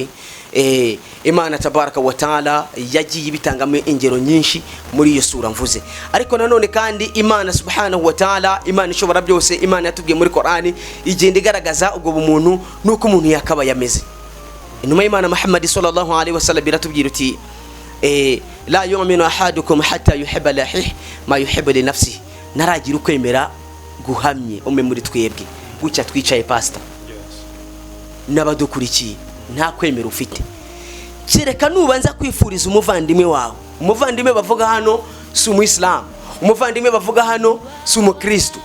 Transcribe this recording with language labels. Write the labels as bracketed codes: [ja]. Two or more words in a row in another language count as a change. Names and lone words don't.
[rw] Imana [ar] تبارك وتعالى [rw] yagiye ibitangamo ingero nyinshi muri iyo sura mvuze. Ariko nanone kandi Imana [ar] سبحانه وتعالى, [rw] Imana ishobora byose, Imana yatubwiye muri Qur'ani igenda igaragaza ubwo bumuntu nuko umuntu yakaba yameze. Inuma y'Imana Muhammad [ar] صلى الله عليه وسلم [rw] iratubwira uti [ar] لا يؤمن أحدكم حتى يحب لأخيه ما يحب لنفسه. [rw] Naragira ukwemera guhamye umwe muri twebwe gucya twicaye pastor n'abadukurikiye, nta kwemera ufite kereka nubanza kwifuriza umuvandimwe wawe. Umuvandimwe bavuga hano si umuyisilamu, umuvandimwe bavuga hano si umukristo.